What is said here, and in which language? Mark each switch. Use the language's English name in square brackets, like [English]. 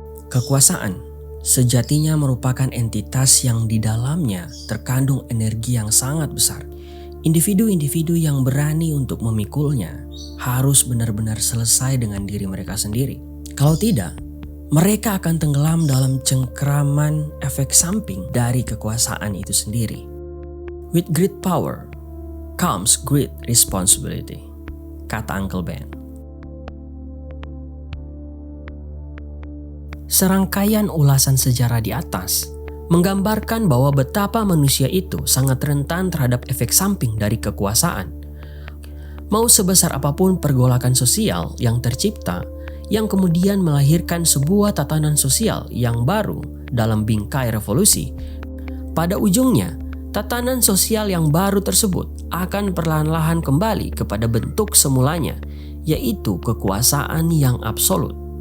[Indonesian] Kekuasaan sejatinya merupakan entitas yang di dalamnya terkandung energi yang sangat besar. Individu-individu yang berani untuk memikulnya harus benar-benar selesai dengan diri mereka sendiri. Kalau tidak, mereka akan tenggelam dalam cengkraman efek samping dari kekuasaan itu sendiri. [English] With great power comes great responsibility, [Indonesian] kata [English] Uncle Ben. [Indonesian] Serangkaian ulasan sejarah di atas menggambarkan bahwa betapa manusia itu sangat rentan terhadap efek samping dari kekuasaan. Mau sebesar apapun pergolakan sosial yang tercipta, yang kemudian melahirkan sebuah tatanan sosial yang baru dalam bingkai revolusi, pada ujungnya tatanan sosial yang baru tersebut akan perlahan-lahan kembali kepada bentuk semulanya, yaitu kekuasaan yang absolut.